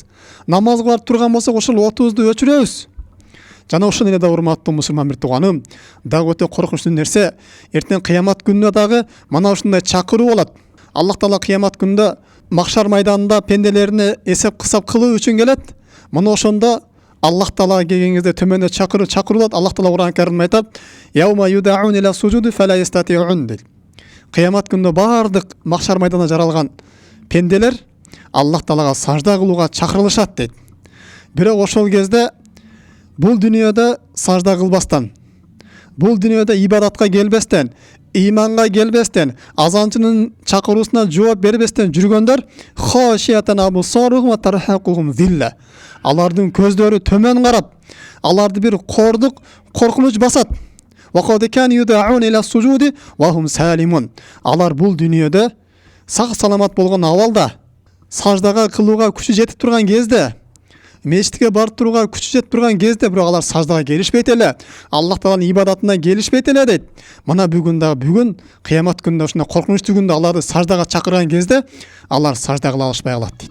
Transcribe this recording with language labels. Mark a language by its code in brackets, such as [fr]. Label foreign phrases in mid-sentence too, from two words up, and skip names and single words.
[ky] Намазга барып турган болсок, ошол отубузду өчүрөбүз. Жана ошол эле да, урматтуу мусулман бир тууганым, дагы өтө коркунучтуу нерсе, эртең кыямат күнүнө дагы мана ушундай чакыруу болот. Аллах Таала кыямат күнүндө махшар майданында пенделерине эсеп кысап кылуу үчүн келет. Мына ошондо Аллах Таала келген кезде төмөндө чакырылат. Аллах Таала Кур'ан Каримде айтат: [ar] "يوم يدعون إلى السجود فلا يستطيعون" дейт. [ky] Кыямат күнүндө бардык махшар майданына жаралган пенделер Аллах Таалага сажда кылууга чакырылышат дейт. Бирок ошол кезде бул дүйнөдө сажда кылбастан, бул дүйнөдө ибадатка келбестен, иманга келбестен, азанчынын чакыруусуна жооп бербестен жүргөндөр [ar] خاشعة أبصارهم و ترهقهم ذلة. [ky] Алардын көздөрү төмөн карап, Аларды bir кордук, коркунуч басат. [ar] وَقَدْ كَانُوا يُدْعَوْنَ إِلَى السُّجُودِ وَهُمْ سَالِمُونَ. [ky] Алар бул дүйнөдө сак саламат болгон абалда, саждага кылууга күчү жетип турган кезде, мечитке барып турууга күчү жетип турган кезде, бирок алар саждага келишпейт эле. Аллах Тааланын ибадатына келишпейт эле дейт. Мына бүгүн кыямат күнүндө ушундай коркунучтуу күндө аларды саждага чакырган кезде, алар сажда кыла алышпай калат дейт.